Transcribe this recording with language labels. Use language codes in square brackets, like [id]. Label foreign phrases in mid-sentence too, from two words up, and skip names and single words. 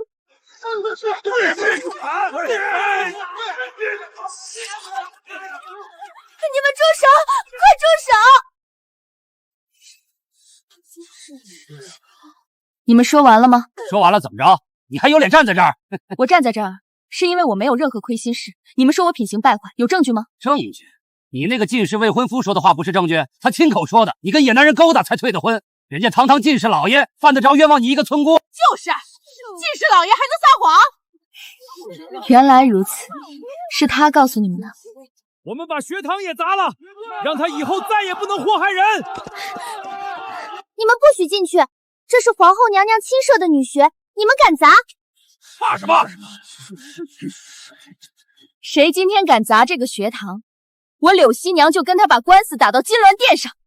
[zh] 你們住手！快住手！你們說完了嗎？說完了，怎麼着？你還有臉站在這兒？我站在這兒，是因為我沒有任何虧心事。你們說我品行敗壞，有證據嗎？證據？你那個進士未婚夫說的話不是證據，他親口說的。你跟野男人勾搭才退的婚，人家堂堂進士老爺，犯得着冤枉你一個村姑？就是，進士老爺還能撒謊？原來如此，是他告訴你們的。我們把學堂也砸了，讓他以後再也不能禍害人。你們不許進去，這是皇後娘娘親設的女學，你們敢砸？怕什麼？誰今天敢砸這個學堂，我柳熙娘就跟他把官司打到金鑾殿上。